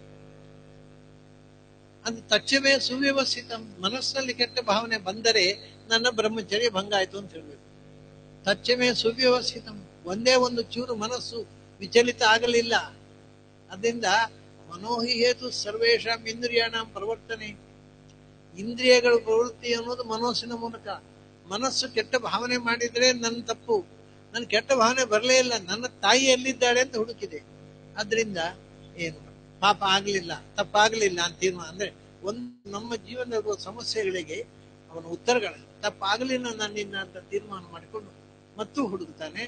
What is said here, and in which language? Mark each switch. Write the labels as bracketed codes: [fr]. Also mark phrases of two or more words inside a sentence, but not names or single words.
[sa] ಅದು ತಕ್ಷವೇ ಸುವ್ಯವಸ್ಥಿತ. [kn] ಮನಸ್ಸಲ್ಲಿ ಕೆಟ್ಟ ಭಾವನೆ ಬಂದರೆ ನನ್ನ ಬ್ರಹ್ಮಚರ್ಯ ಭಂಗ ಆಯ್ತು ಅಂತ ಹೇಳ್ಬೇಕು. [sa] ತಕ್ಷವೇ ಸುವ್ಯವಸ್ಥಿತ. [kn] ಒಂದೇ ಒಂದು ಚೂರು ಮನಸ್ಸು ವಿಚಲಿತ ಆಗಲಿಲ್ಲ. [sa] ಅದರಿಂದ ಮನೋಹಿ ಹೇತು ಸರ್ವೇಶಾಂ ಇಂದ್ರಿಯಾಣಾಂ ಪ್ರವರ್ತನೆ. [kn] ಇಂದ್ರಿಯಗಳ ಪ್ರವೃತ್ತಿ ಅನ್ನೋದು ಮನಸ್ಸಿನ ಮೂಲಕ. ಮನಸ್ಸು ಕೆಟ್ಟ ಭಾವನೆ ಮಾಡಿದ್ರೆ ನನ್ನ ತಪ್ಪು, ನನ್ ಕೆಟ್ಟ ಭಾವನೆ ಬರಲೇ ಇಲ್ಲ, ನನ್ನ ತಾಯಿ ಎಲ್ಲಿದ್ದಾಳೆ ಅಂತ ಹುಡುಕಿದೆ. ಆದ್ರಿಂದ ಏನು ಪಾಪ ಆಗ್ಲಿಲ್ಲ, ತಪ್ಪಾಗ್ಲಿಲ್ಲ ಅಂತ ತೀರ್ಮಾನ. ಅಂದ್ರೆ ಒಂದು ನಮ್ಮ ಜೀವನದ ಸಮಸ್ಯೆಗಳಿಗೆ ಅವನ ಉತ್ತರಗಳ ತಪ್ಪಾಗ್ಲಿಲ್ಲ ನನ್ನಿಂದ ಅಂತ ತೀರ್ಮಾನ ಮಾಡಿಕೊಂಡು ಮತ್ತೂ ಹುಡುಕ್ತಾನೆ.